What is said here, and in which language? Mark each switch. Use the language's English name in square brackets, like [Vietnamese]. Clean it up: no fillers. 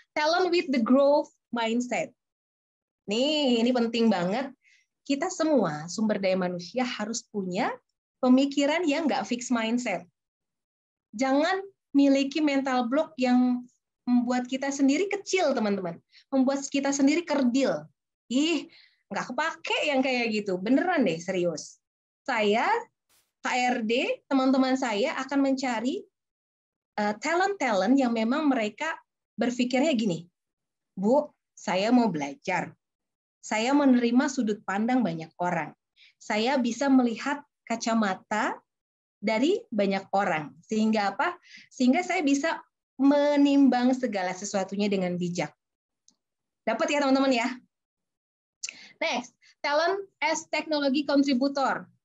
[English] Talent with the growth mindset. [Indonesian] Nih, ini penting banget. Kita semua sumber daya manusia harus punya pemikiran yang nggak fix mindset. Jangan miliki mental block yang membuat kita sendiri kecil, teman-teman. Membuat kita sendiri kerdil. Ih, nggak kepake yang kayak gitu. Beneran deh, serius. Saya, HRD, teman-teman saya akan mencari talent-talent yang memang mereka berpikirnya gini, Bu, saya mau belajar. Saya menerima sudut pandang banyak orang. Saya bisa melihat kacamata dari banyak orang. Sehingga apa? Sehingga saya bisa menimbang segala sesuatunya dengan bijak. Dapat ya teman-teman ya? [English] Next, talent as technology contributor.